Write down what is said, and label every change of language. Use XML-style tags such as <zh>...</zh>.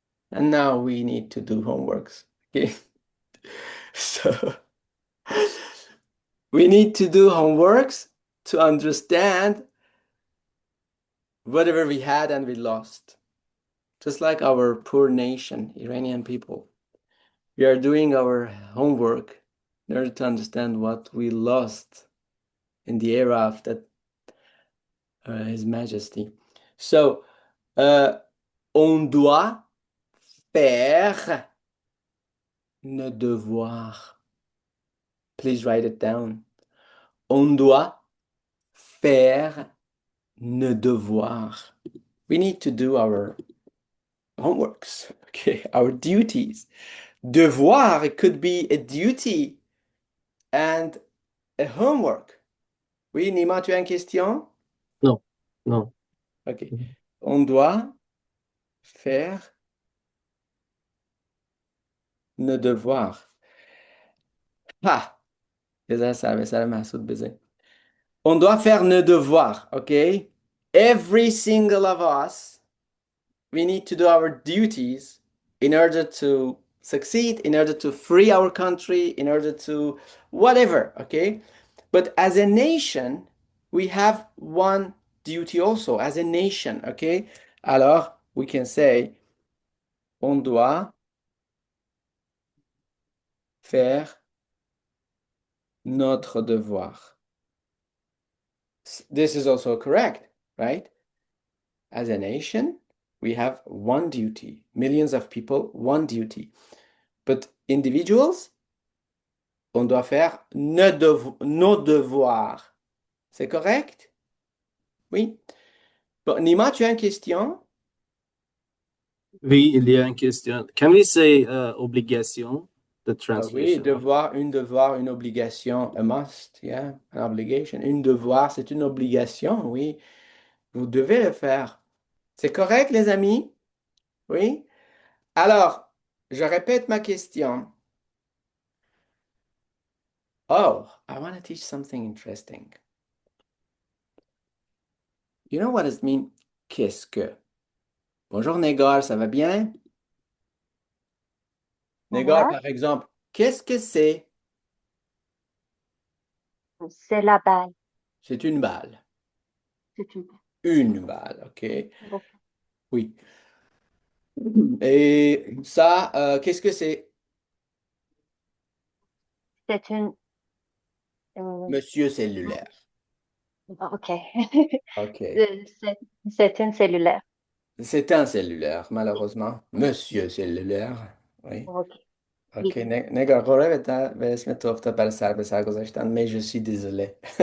<en>And now we need to do homeworks. Okay? So we need to do homeworks to understand whatever we had and we lost. Just like our poor nation, Iranian people. We are doing our homework in order to understand what we lost in the era of that His Majesty.</en> <fr>So, on doit faire nos devoirs.</fr> <en>Please write it down.</en> <fr>On doit faire nos devoirs.</fr> <en>We need to do our homeworks, okay, our duties. Devoir, it could be a duty and a homework.</en> <fr>Oui, Nima, tu as une question?</fr> <en>No. No. Ok.</en> <fr>On doit faire nos devoirs. Ha! إذا sabe, sabe Masoud Bezin. On doit faire nos devoirs, okay?</fr> <en>Every single of us, we need to do our duties in order to succeed, in order to free our country, in order to whatever, okay? But as a nation, we have one duty also, as a nation, okay?</en> <fr>Alors,</fr> <en>we can say,</en> <fr>on doit faire notre devoir.</fr> <en>This is also correct, right? As a nation, we have one duty. Millions of people, one duty. But individuals,</en> <fr>on doit faire nos devoirs. C'est correct? Oui. Bon, Nima, tu as une question? Oui, il y a une question.</fr> <en>Can we say obligation? The</en> <fr>Oui,</fr> <en>translation.</en> <fr>devoir, une obligation,</fr> <en>a must, yeah, an obligation.</en> <fr>Une devoir, c'est une obligation, oui. Vous devez le faire. C'est correct, les amis? Oui? Alors, je répète ma question.</fr> <en>Oh, I want to teach something interesting. You know what it means?</en> <fr>Qu'est-ce que? Bonjour, Négar, ça va bien? Négar, Ouais, par exemple, qu'est-ce que c'est? c'est la balle. C'est une balle. C'est une Une balle, OK? balle. Oui. Et ça, qu'est-ce que c'est? C'est une. euh, Monsieur cellulaire. ok. OK. C'est une cellulaire. C'est un cellulaire, malheureusement. Monsieur cellulaire. Oui. Ok. OK.</fr> <fa>نگاه به اسم تو افتاد برای سر به سر گذاشتن</fa> <fr>mais je suis désolé.</fr>